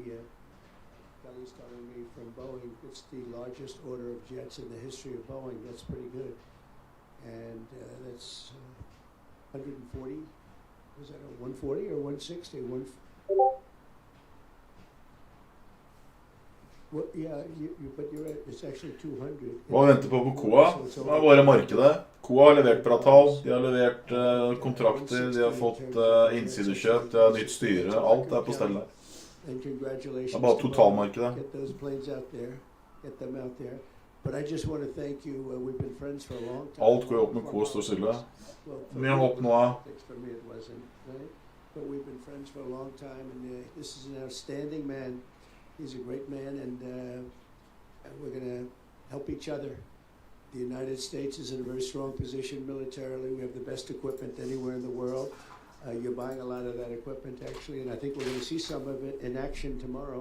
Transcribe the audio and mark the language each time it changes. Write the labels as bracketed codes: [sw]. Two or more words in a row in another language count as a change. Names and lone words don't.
[en] Kelly's telling me from Boeing, it's the largest order of jets in the history of Boeing. That's pretty good. And that's 140, was that a 140 or 160? Well, yeah, but you're right, it's actually 200. [no] Hva venter på KOA? Det er bare markedet. KOA har levert på avtal, de har levert kontrakter, de har fått innsidekjøp, de har nytt styre, alt er på stell der. [en] And congratulations. [no] Det er bare totalmarkedet. [en] Get those planes out there. Get them out there. But I just want to thank you. We've been friends for a long time. [no] Alt går opp med K står stille. Mye har opp nå. [en] For me it wasn't, right? But we've been friends for a long time, and this is an outstanding man. He's a great man, and we're going to help each other. The United States is in a very strong position militarily. We have the best equipment anywhere in the world. You're buying a lot of that equipment, actually, and I think we're going to see some of it in action tomorrow.